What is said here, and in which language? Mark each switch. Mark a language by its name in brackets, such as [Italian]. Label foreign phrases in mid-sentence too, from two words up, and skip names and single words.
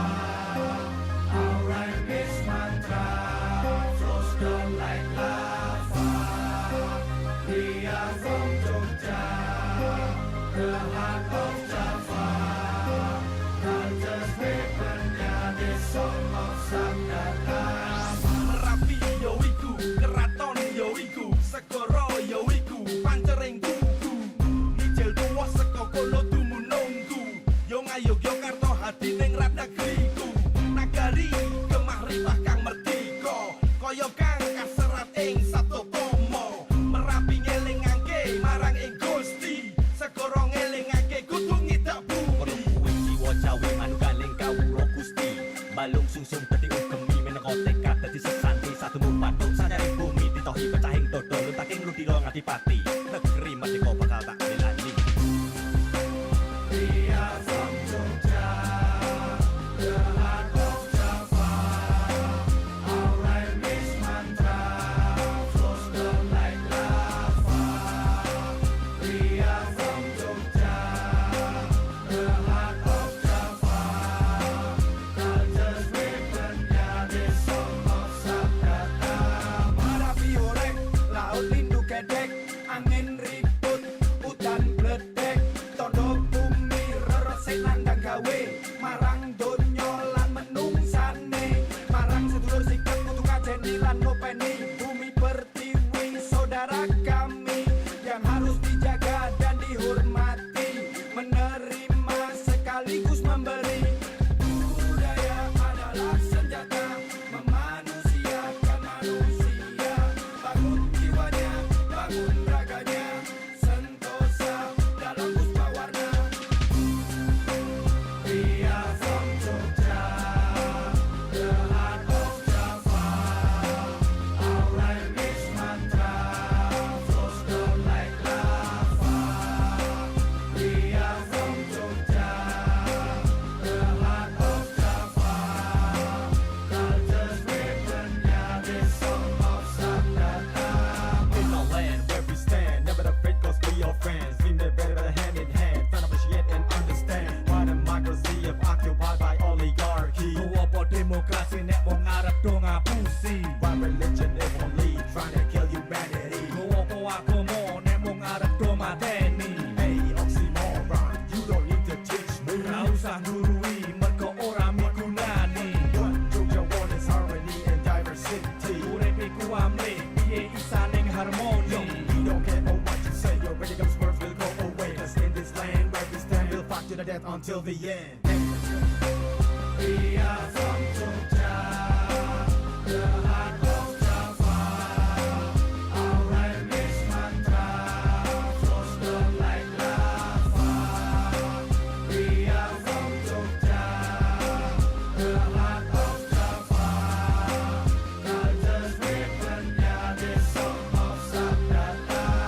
[English] Our rhyme is mantra, flows down like lava. We are from Jogja, the heart of Java. Culture's weaponnya, this song of Sabdata. [Javanese] Merapi yo iku, keraton yo iku, segoro yo iku, pancering kuku. Hijel tuwa saka kono dumunungku. Yo ngayo Yogyakarta hati ning rap negeriku. Nagari gemah ripah kang merdeka, kaya kang kaserat ing Satotomo. Merapi ngelingake marang ing Gusti, segoro ngelingake kudu ngidak bumi. Kuwi jiwa Jawi manunggaling kawula Gusti. Balung sungsung dadi ugemi meneka tekad dadi sesanti satu mupatuk sanyaring bumi ditohi pecahing dodo luntaking ludira ngadipati. Negeri merdeka bakal tak belani. [English] We are from Jogja, the heart of Java. Our rhyme is mantra, flows down like lava. We are from Jogja, the heart of Java. Culture's weaponnya, this song of Sabdata. [Javanese] Merapi horek, laut lindu kedek, angin ribut, udan bledek, todo bumi reresik nandang gawe, marang donya lan menungsane, marang sedulur sikap kudu kajeni lan ngopeni, [Indonesian] bumi pertiwi saudara kami yang harus dijaga dan dihormati, menerima sekaligus memberi. Budaya adalah senjata memanusiakan manusia, bangun jiwanya, bangun raganya, sentosa dalam puspa warna. [English] We are from Jogja, the heart of Java. Our rhyme is mantra, flows down like lava. We are from Jogja, the heart of Java. Culture's weaponnya, this song of Sabdata. In our land where we stand, never afraid cause we are friends. We live better hand in hand, trying to appreciate and understand why democracy is occupied by oligarchy. [Javanese] Go apa demokrasi nek wong arep do ngapusi. [English] Why religion is only trying to kill humanity. [Javanese] Go apa agama nek wong arep do mateni. [English] Hey, oxymoron, you don't need to teach me. [Javanese] Ora usah nurui mergo ora migunani. [English] What Jogja want is harmony and diversity. [Javanese] Urip iku amle, piye isa ning harmoni. [English] We don't care about what you say, your ready comes words will go away. Cause in this land where we stand, we'll fight to the death until the end. We are from Jogja, the heart of Java. Our rhyme is mantra, flows down like lava. We are from Jogja, the heart of Java. Culture's weaponnya, this song of Sabdata.